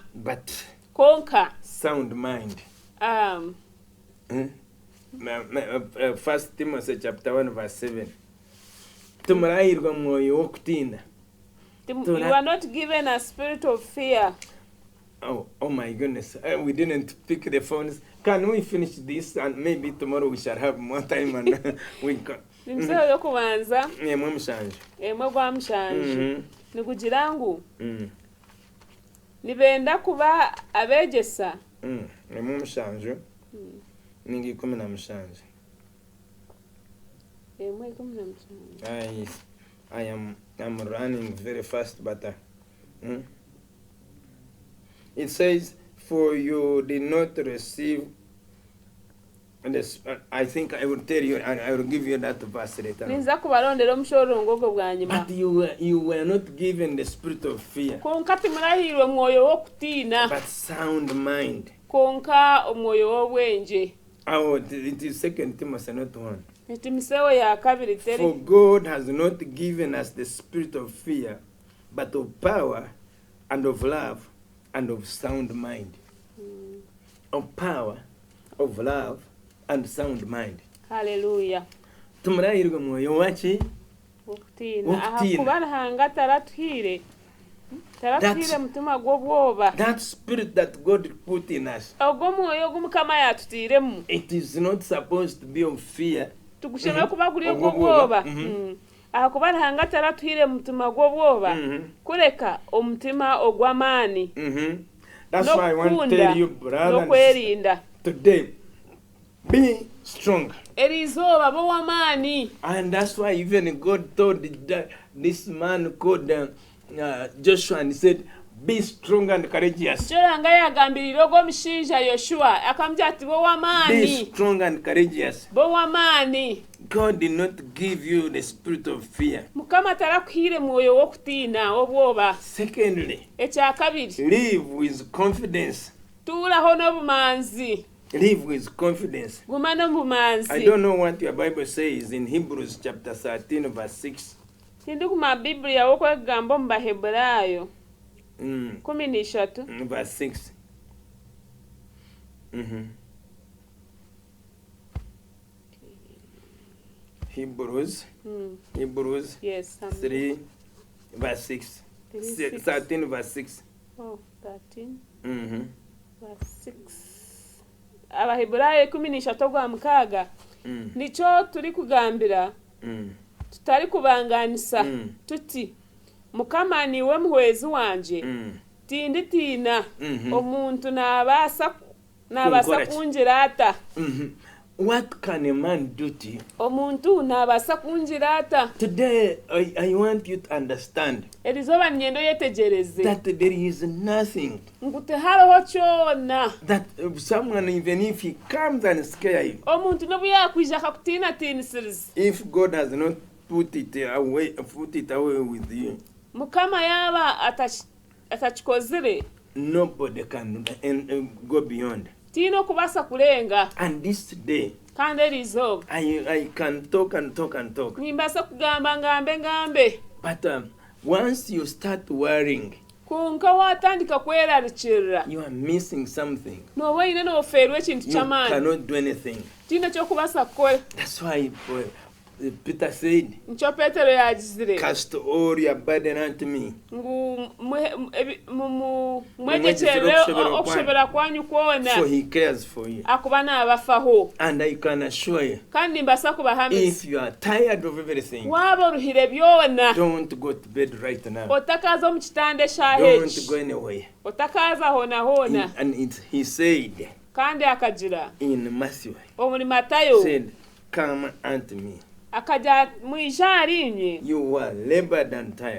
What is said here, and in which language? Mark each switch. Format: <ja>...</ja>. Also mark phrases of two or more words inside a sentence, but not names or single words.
<en>but</en> <nyn>konka</nyn> <en>sound mind. First Timothy chapter 1 verse 7.</en> <nyn>Tumurahirwa mwoyo wo kutinda.</nyn> <en>you are not given a spirit of fear. Oh my goodness. We didn't pick the phones. Can we finish this and maybe tomorrow we shall have more time and we can.</en> <nyn>Nimuseho y'okubanza Emwe mushanje. emwe gwa mushanje nigugira ngu nibenda kuba abegesa Emwe mushanje ningi 17. emwe 17</nyn> <en>I'm running very fast, but it says for you did not receive. And this, I think I will tell you, and I will give you that verse later.</en> <nyn>ninza kubalondera omushorongogo bwa nyuma</nyn> <en>But you were not given the spirit of fear,</en> <nyn>konka timurahirwe omwoyo w'okutiina</nyn> <en>but sound mind.</en> <nyn>konka omwoyo w'obwenje</nyn> <en>Oh, it is 2 Timothy, not 1.</en> <nyn>etimisewo ya kabiri</nyn> <en>For</en> <nyn>teri</nyn> <en>God has not given us the spirit of fear, but of power and of love and of sound mind. Of power, of love, and sound mind.</en> <nyn>haleluya Tumurahirwe mwoyo waki? okutiina aha Okutiina. kuba nahanga taratuhire mutima gw'obwoba</nyn> <en>That spirit that God put in us,</en> <nyn>ogwo mwoyo ogu mukama yatutiiremu</nyn> <en>it is not supposed to be of fear.</en> <nyn>tugushemere kuba guri Ogw'obwoba. ogw'obwoba aha kuba nahanga taratuhire mutima gw'obwoba kureka omutima ogw'amaani</nyn> <en>That's why I want to tell you, brothers,</en> <nyn>n'okwerinda</nyn> <en>today, be strong.</en> <nyn>erizooba b'ow'amaani</nyn> <en>And that's why even God told this man called Joshua, and he said, be strong and courageous.</en> <nyn>kyolanga yagambirira ogw'omushinja yoshuwa akamutya ati</nyn> <en>Be</en> <nyn>b'ow'amaani</nyn> <en>strong and courageous.</en> <nyn>b'ow'amaani</nyn> <en>God did not give you the spirit of fear.</en> <nyn>mukama tarakuhiire mwoyo w'okutiina obwoba</nyn> <en>Secondly,</en> <nyn>ekyakabiri</nyn> <en>live with confidence.</en> <nyn>tuulaho n'obumanzi</nyn> <en>Live with confidence.</en> <nyn>guma</nyn> <en>I</en> <nyn>n'obumanzi</nyn> <en>don't know what your Bible says in Hebrews chapter 13, verse 6.</en> <nyn>tindi kuma bibiliya w'okwegamba omu bahebulaayo 13</nyn> <en>Verse 6. Hebrews yes 3, verse 6. 3, 13, verse 6. 13 Mm-hmm.</en> <nyn>verse 6 abahebulaayo 13 ogw'amukaaga nikyo turi kugambira tutari kubanganisa tuti mukama niwe muhwezi wanje tinditiina omuntu nabaasa kungira ata</nyn> <en>What can a man do to you?</en> <nyn>omuntu nabaasa kungira ata</nyn> <en>Today, I want you to understand</en> <nyn>erizooba ninyenda oyetegereze</nyn> <en>that there is nothing</en> <nyn>ngu tihariho kyona</nyn> <en>that someone, even if he comes and scare you,</en> <nyn>omuntu nobu yakwija akakutiinatiinisiriza</nyn> <en>if God has not put it away with you,</en> <nyn>mukama yaaba atakikozire</nyn> <en>nobody can go beyond.</en> <nyn>tiina okubaasa kurenga</nyn> <en>And this day,</en> <nyn>kandi erizooba</nyn> <en>I can talk and talk and talk.</en> <nyn>nimbaasa kugamba ngambe</nyn> <en>But once you start worrying,</en> <nyn>kunka watandika kwerarikirira</nyn> <en>you are missing something.</en> <nyn>nooba oine n'ofeerwa ekintu</nyn> <en>You</en> <nyn>ky'amaani</nyn> <en>cannot do anything.</en> <nyn>tiina ky'okubaasa kukora</nyn> <en>That's why Peter said,</en> <nyn>nikyo petero yagizire</nyn> <en>cast all your burden unto me.</en> <nyn>ngu mwegekyerere okushobora kwanyu kwona</nyn> <en>For he cares for you.</en> <nyn>akuba naabafaho</nyn> <en>And I can assure you,</en> <nyn>kandi nimbaasa kubahamiza</nyn> <en>if you are tired of everything,</en> <nyn>waaba oruhire byona</nyn> <en>don't go to bed right now.</en> <nyn>otakaaza omu kitanda eshaaha</nyn> <en>Don't</en> <nyn>eki</nyn> <en>go anywhere.</en> <nyn>otakaaza hoona hoona</nyn> <en>And he said</en> <nyn>kandi akagira</nyn> <en>in Matthew,</en> <nyn>omuri matayo</nyn> <en>said, come unto me,</en> <nyn>akajya mwija ariinye</nyn> <en>you are labored and tired.</en>